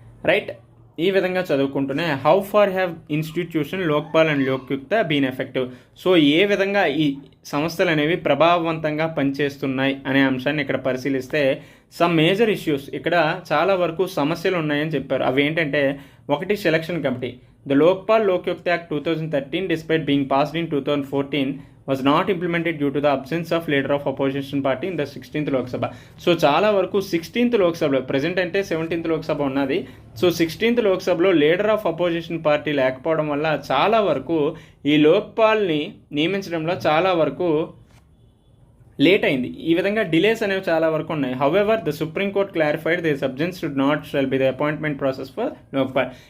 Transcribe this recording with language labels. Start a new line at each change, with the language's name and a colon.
English: right,
Telugu: ఈ విధంగా చదువుకుంటూనే
English: How far have institution Lokpal and Lokayukta been effective.
Telugu: So ఏ విధంగా ఈ సంస్థలు అనేవి ప్రభావవంతంగా పనిచేస్తున్నాయి అనే అంశాన్ని ఇక్కడ పరిశీలిస్తే
English: some major issues,
Telugu: ఇక్కడ చాలా వరకు సమస్యలు ఉన్నాయని చెప్పారు. అవి ఏంటంటే, ఒకటి selection committee.
English: The Lokpal Lokayukta act 2013 despite being passed in 2014 was not implemented due to the absence of leader of opposition party in the 16th Lok Sabha.
Telugu: So చాలా వరకు 16th Lok Sabhలో, ప్రజెంట్ అంటే 17th Lok Sabha ఉన్నది. So 16th Lok Sabhలో leader of opposition party లేకపోవడం వల్ల చాలా వరకు ఈ లోక్పాల్ని నియమించడంలో చాలా వరకు లేట్ అయింది. ఈ విధంగా డిలేస్ అనేవి చాలా వరకు ఉన్నాయి.
English: However the supreme court clarified they subjects should not shall be the appointment process for Lokpal.